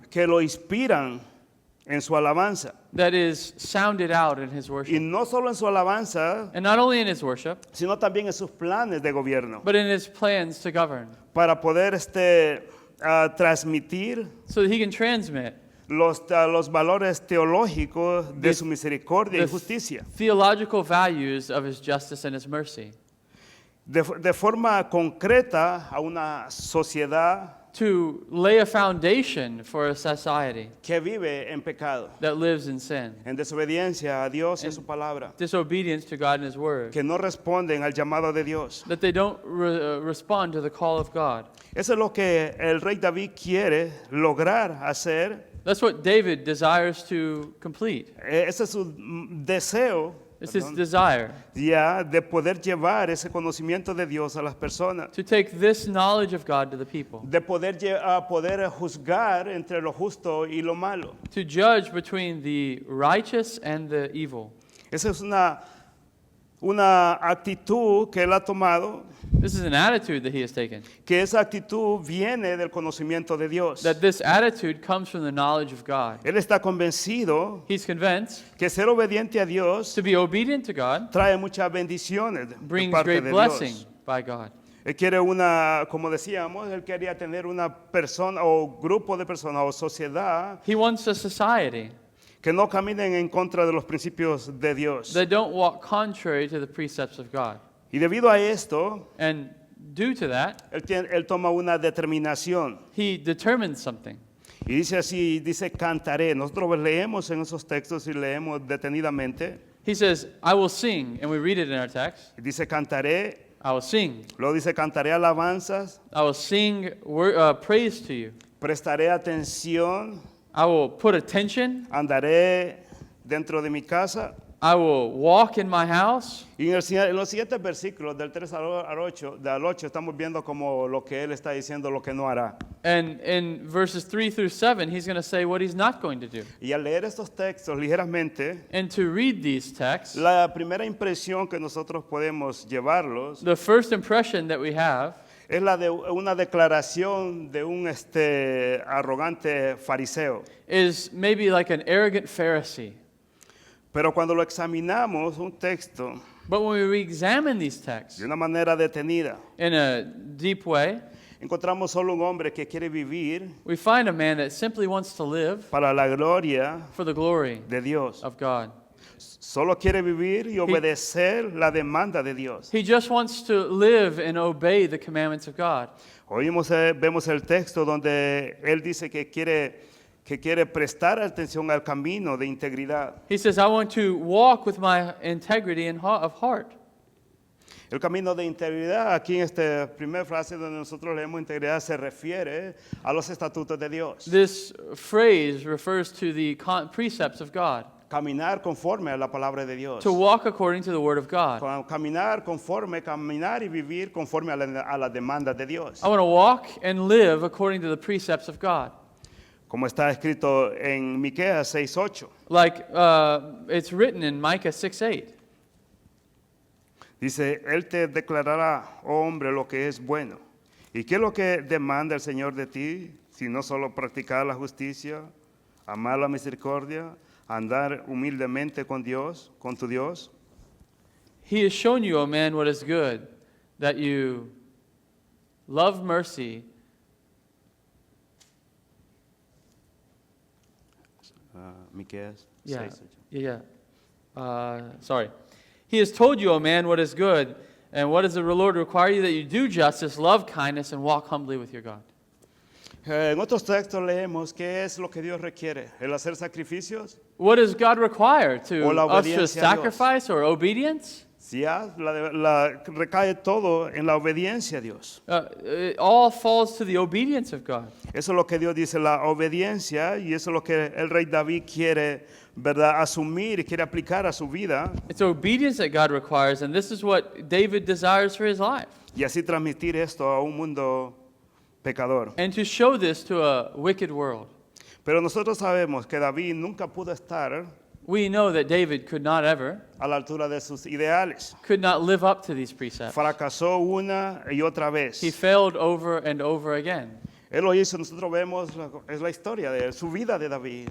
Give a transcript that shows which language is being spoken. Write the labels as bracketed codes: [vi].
[es] que lo inspiran en su alabanza. [en] that is sounded out in his [es] Y [en] worship. [es] no solo en su alabanza, [en] And not only in his worship, [es] sino también en sus planes de gobierno, [en] but in his plans to govern, [es] para poder transmitir [en] so that he can transmit [es] los valores teológicos de su misericordia y [en] the [es] justicia. [en] theological values of his justice and his mercy, [es] De forma concreta a una sociedad [en] to lay a foundation for a society [es] que vive en pecado, [en] that lives in sin, [es] en desobediencia a Dios y a su palabra, [en] disobedience to God and His Word, [es] que no responden al llamado de Dios. [en] that they don't respond to the call of God. [es] Eso es lo que el rey David quiere lograr hacer. [en] That's what David desires to complete. [es] Ese es su deseo, [en] It's his desire [es] ya, de poder llevar ese conocimiento de Dios a las personas, [en] to take this knowledge of God to the people, [es] de poder juzgar entre lo justo y lo malo. [en] to judge between the righteous and the evil. [es] Esa es una actitud que él ha tomado, [en] This is an attitude that he has taken. [es] que esa actitud viene del conocimiento de Dios. [en] That this attitude comes from the knowledge of God. [es] Él está convencido [en] He's convinced [es] que ser obediente a Dios [en] to be obedient to God [es] trae muchas bendiciones de [en] brings [es] parte [en] great [es] de [en] blessing [es] Dios. [en] by God. [es] Él quiere como decíamos, él quería tener una persona o grupo de personas o sociedad [en] He wants a society [es] que no caminen en contra de los principios de Dios. [en] that don't walk contrary to the precepts of God. [es] Y debido a esto, [en] And due to that, [es] él toma una determinación. [en] he determines something. [es] Y dice así, dice cantaré. Nosotros leemos en esos textos y leemos detenidamente. [en] He says, I will sing, and we read it in our text. [es] Y dice cantaré, [en] I will sing. [es] luego dice cantaré alabanzas, [en] I will sing praise to you. [es] prestaré atención, [en] I will put attention. [es] andaré dentro de mi casa. [en] I will walk in my house. [es] Y en los siguientes versículos, del 3 al 8, estamos viendo como lo que él está diciendo, lo que no hará. [en] And in verses 3 through 7, he's going to say what he's not going to do. [es] Y al leer estos textos ligeramente, [en] And to read these texts, [es] la primera impresión que nosotros podemos llevarlos [en] the first impression that we have [es] es la de una declaración de un arrogante fariseo. [en] is maybe like an arrogant Pharisee. [es] Pero cuando lo examinamos, un texto, [en] But when we re-examine these texts [es] de una manera detenida, [en] in a deep way, [es] encontramos solo un hombre que quiere vivir [en] we find a man that simply wants to live [es] para la gloria [en] for the glory [es] de Dios. [en] of God. [es] Solo quiere vivir y obedecer la demanda de Dios. [en] He just wants to live and obey the commandments of God. [es] Vemos el texto donde él dice que quiere prestar atención al camino de integridad. [en] He says, I want to walk with my integrity of heart. [es] El camino de integridad, aquí en esta primera frase donde nosotros leemos integridad, se refiere a los estatutos de Dios. [en] This phrase refers to the precepts of God, [es] Caminar conforme a la palabra de Dios. [en] to walk according to the word of God. [es] Caminar y vivir conforme a la demanda de Dios. [en] I want to walk and live according to the precepts of God. [es] Como está escrito en Miqueas 6:8. [en] Like it's written in Micah 6:8. [es] Dice, Él te declarará, oh hombre, lo que es bueno. ¿Y qué es lo que demanda el Señor de ti? Si no solo practicar la justicia, amar la misericordia, andar humildemente con Dios, con tu Dios. [en] He has shown you, O man, what is good, that you love mercy, [es] Miqueas yeah, 6:8. [en] yeah. Sorry. He has told you, O man, what is good, and what does the Lord require you? That you do justice, love kindness, and walk humbly with your God. [es] En otros textos leemos qué es lo que Dios requiere, el hacer sacrificios. [en] What does God require? [es] O la [en] Us to [es] obediencia a Dios. [en] sacrifice or obedience? [es] Si recae todo en la obediencia a Dios. [en] It all falls to the obedience of God. [es] Eso es lo que Dios dice, la obediencia, y eso es lo que el rey David quiere, ¿verdad?, asumir y quiere aplicar a su vida, [en] It's obedience that God requires, and this is what David desires for his life. [es] y así transmitir esto a un mundo pecador. [en] And to show this to a wicked world. [es] Pero nosotros sabemos que David nunca pudo estar [en] We know that David could not ever, [es] a la altura de sus ideales. [en] could not live up to these precepts. [es] Fracasó una y otra vez. [en] He failed over and over again. [es] Él lo hizo, nosotros vemos, es la historia de su vida de David.